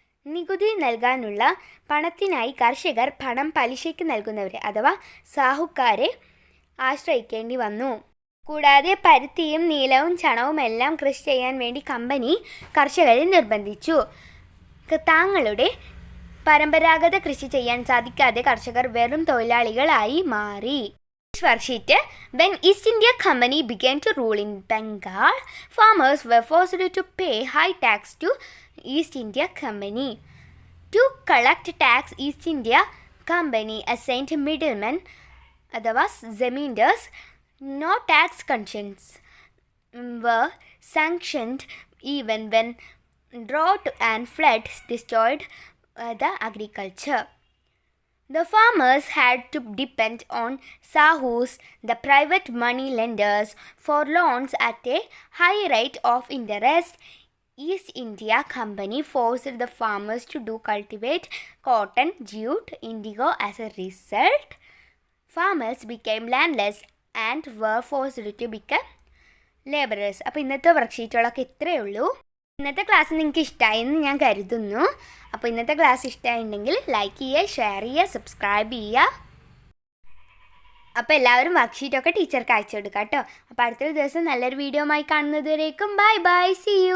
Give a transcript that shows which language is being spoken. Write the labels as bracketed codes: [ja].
[ml] നികുതി നൽകാനുള്ള പണത്തിനായി കർഷകർ പണം പലിശയ്ക്ക് നൽകുന്നവരെ അഥവാ സാഹുക്കാരെ ആശ്രയിക്കേണ്ടി വന്നു. കൂടാതെ പരുത്തിയും നീലവും ചണവും എല്ലാം കൃഷി ചെയ്യാൻ വേണ്ടി കമ്പനി കർഷകരെ നിർബന്ധിച്ചു. താങ്കളുടെ പരമ്പരാഗത കൃഷി ചെയ്യാൻ സാധിക്കാതെ കർഷകർ വെറും തൊഴിലാളികളായി മാറി. Worksheet. [en] When East India Company began to rule in Bengal, farmers were forced to pay high tax to East India Company. To collect tax, East India Company assigned middlemen [ml] അഥവാ ജമീന്ദാർസ്. [en] No tax concessions were sanctioned even when drought and floods destroyed the agriculture. The farmers had to depend on sahus, the private money lenders, for loans at a high rate of interest. East India Company forced the farmers to cultivate cotton, jute, indigo. As a result, farmers became landless and were forced to become labourers. [ml] അപ്പോൾ ഇന്നത്തെ വർക്ക്ഷീറ്റുകളൊക്കെ ഇത്രയേ ഉള്ളൂ. ഇന്നത്തെ class നിങ്ങൾക്ക് ഇഷ്ടമായെന്ന് ഞാൻ കരുതുന്നു. അപ്പോൾ ഇന്നത്തെ ക്ലാസ് ഇഷ്ടമായിട്ടുണ്ടെങ്കിൽ ലൈക്ക് ചെയ്യുക, ഷെയർ ചെയ്യുക, സബ്സ്ക്രൈബ് ചെയ്യുക. അപ്പോൾ എല്ലാവരും വർക്ക്ഷീറ്റൊക്കെ ടീച്ചർക്ക് അയച്ചു കൊടുക്കാം കേട്ടോ. അപ്പോൾ അടുത്തൊരു ദിവസം നല്ലൊരു വീഡിയോ ആയി കാണുന്നതുവരേക്കും [en] Bye bye, see you.